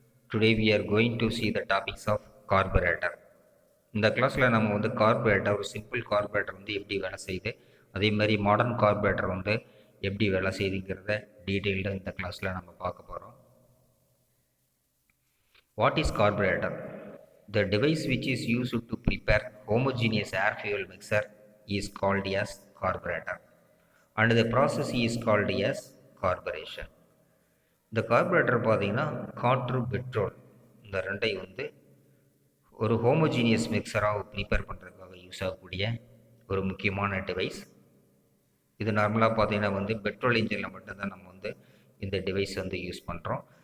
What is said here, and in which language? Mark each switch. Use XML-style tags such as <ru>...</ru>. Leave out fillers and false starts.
<en>Today we are going to see the topics of carburetor.</en> <ta>இந்த கிளாஸில் நம்ம வந்து கார்பரேட்டர் ஒரு சிம்பிள் கார்பரேட்டர் வந்து எப்படி வேலை செய்யுது, அதே மாதிரி மாடர்ன் கார்பரேட்டர் வந்து எப்படி வேலை செய்யுதுங்கிறத டீட்டெயில்டாக இந்த கிளாஸில் நம்ம பார்க்க போகிறோம்.</ta> <en>What is carburetor? The device which is used to prepare homogeneous air fuel mixture is called as carburetor and the process is called as carburation.</en> <ta>இந்த கார்பரேட்டர் பார்த்தீங்கன்னா காற்று பெட்ரோல் இந்த ரெண்டையும் வந்து ஒரு ஹோமோஜீனியஸ் மிக்சராக ப்ரிப்பேர் பண்ணுறதுக்காக யூஸ் ஆகக்கூடிய ஒரு முக்கியமான டிவைஸ். இது நார்மலாக பார்த்தீங்கன்னா வந்து பெட்ரோல் இன்ஜினில் மட்டும்தான் நம்ம வந்து இந்த டிவைஸ் வந்து யூஸ் பண்ணுறோம்.</ta>